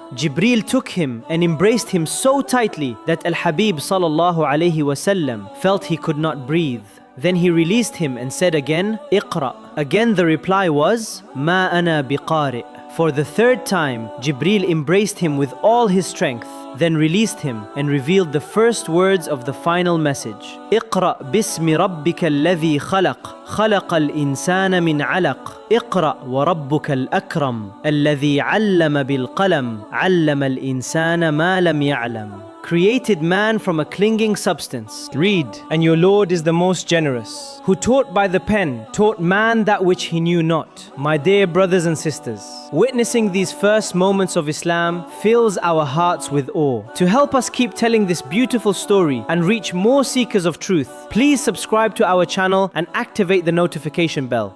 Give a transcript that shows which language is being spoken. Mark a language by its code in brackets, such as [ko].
[en] Jibril took him and embraced him so tightly that Al-Habib [ar] sallallahu alayhi wasallam [en] felt he could not breathe. Then he released him and said again, "Iqra." Again the reply was, [ar] "Ma ana biqari'." [en] For the third time, Jibril embraced him with all his strength, then released him and revealed the first words of the final message. [ar] اقرأ باسم ربك الذي خلق خلق الإنسان من علق اقرأ وربك الأكرم الذي علم بالقلم علم الإنسان ما لم يعلم. [en] Created man from a clinging substance. Read, and your Lord is the most generous, who taught by the pen, taught man that which he knew not. My dear brothers and sisters, witnessing these first moments of Islam fills our hearts with awe. To help us keep telling this beautiful story and reach more seekers of truth, please subscribe to our channel and activate the notification bell.